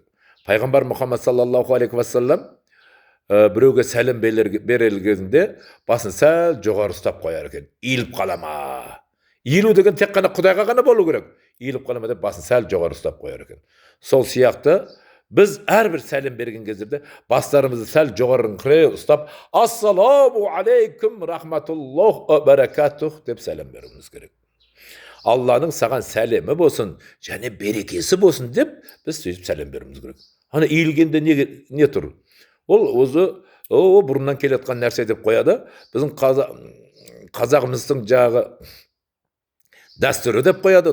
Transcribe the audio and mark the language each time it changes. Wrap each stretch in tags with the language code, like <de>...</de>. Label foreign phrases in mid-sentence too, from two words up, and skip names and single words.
<kk>Пайғамбар Мұхаммад</kk> <ar>صلى الله عليه وسلم</ar> <kk>біреуге сәлем берілгенде басын сәл жоғары ұстап қояр екен. Иіліп қалама. Иілу деген тек қана Құдайға ғана болу керек. Иіліп қалама деп басын сәл жоғары ұстап қояр екен. Сол сияқты біз әрбір сәлем берген кездерде бастарымызды сәл жоғарыңқырай ұстап</kk> <ar>السلام عليكم ورحمة الله وبركاته</ar> <kk>деп сәлем беруіміз керек. Алланың саған сәлемі болсын, және берекесі болсын деп біз сөйтіп сәлем беруіміз керек. Ана иілгенде не тұр? Ол өзі бұрыннан келетқан нәрсе деп қояды. Біздің қазағымыздың дәстүрі деп қояды.</kk>